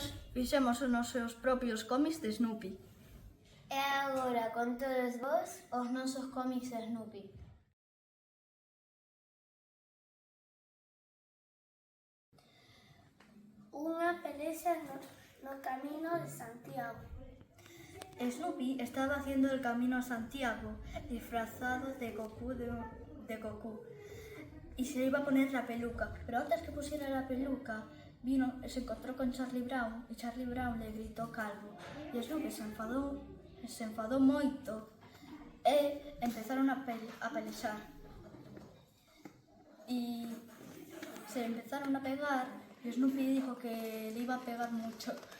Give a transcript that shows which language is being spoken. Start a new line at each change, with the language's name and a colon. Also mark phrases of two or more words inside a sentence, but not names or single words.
Galician: Fixemos os nosos propios cómics de Snoopy. e agora con todos vos, os nosos cómics de Snoopy. unha pelexa no Camino de Santiago.
Spanish: Snoopy estaba haciendo el camino a Santiago, disfrazado de Goku, y se iba a poner la peluca, pero antes que pusiera la peluca, vino, se encontró con Charlie Brown, y Charlie Brown le gritó calvo, y Snoopy se enfadó
Galician: moito, e empezaron a pelexar,
Spanish: y se empezaron a pegar, y Snoopy dijo que le iba a pegar mucho.